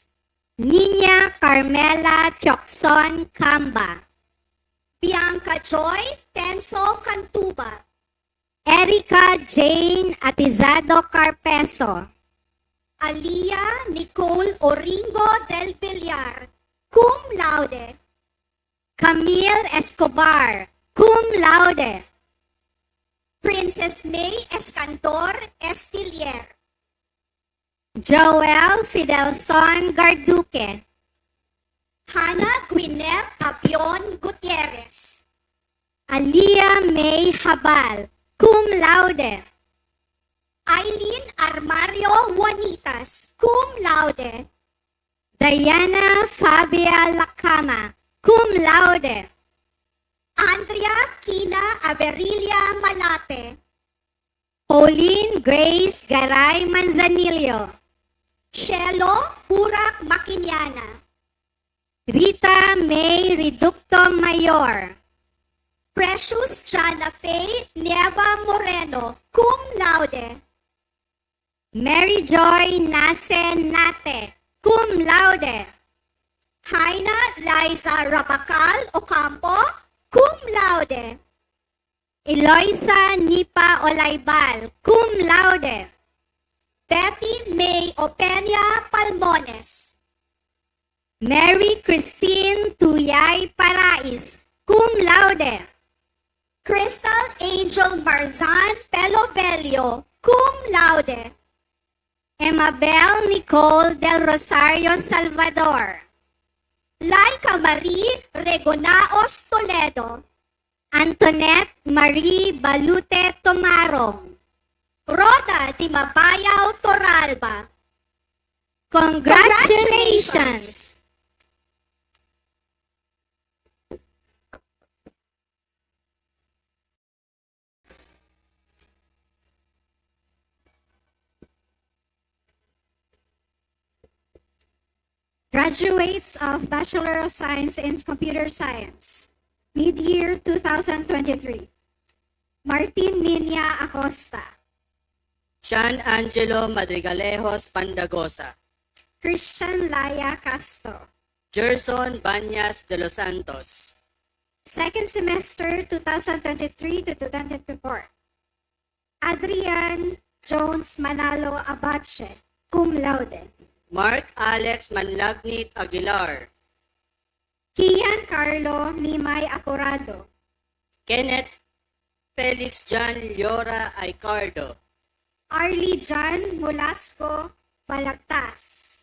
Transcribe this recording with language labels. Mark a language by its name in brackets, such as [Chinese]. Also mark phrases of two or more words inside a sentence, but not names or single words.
[English] Nina Carmela Chokson Kamba, Bianca Joy Tenso Cantuba, Erica Jane Atizado Carpeso, Alia Nicole Oringo del Villar, cum laude. Camille Escobar, cum laude. Princess May Escantor Estilier, Joel Fidelson Garduque, Hannah Gwyneth Apion Gutierrez, Alia May Habal, cum laude. Eileen Armario Juanitas, cum laude. Diana Fabia Lacama, cum laude. Andrea Kina Averilia Malate, Pauline Grace Garay Manzanillo, Shelo Burak Maquiniana, Rita May Reducto Mayor, Precious Jana Faye Nieva Moreno, cum laude. Mary Joy Nase Nate, cum laude. Haina Liza Rapacal Ocampo, cum laude. Eloisa Nipa Olaybal, cum laude. Betty May Openia Palmones. Mary Christine Tuyay Parais, cum laude. Crystal Angel Marzan Pelobelio, cum laude. Emabel Nicole del Rosario Salvador. Laika Marie Regonaos Toledo. Antoinette Marie Balute Tomarong. Rhoda Di Mabayaw Toralba. Congratulations! Graduates of Bachelor of Science in Computer Science, mid-year 2023. Martin Minya Acosta. Sean Angelo Madrigalejos Pandagosa. Christian Laya Castro. Gerson Banyas de los Santos. Second semester 2023 to 2024. Adrian Jones Manalo Abache, cum laude. Mark Alex Manlagnit Aguilar. Kian Carlo Nimay Apurado. Kenneth Felix John Llora Aicardo. Arlie John Mulasco Balagtas.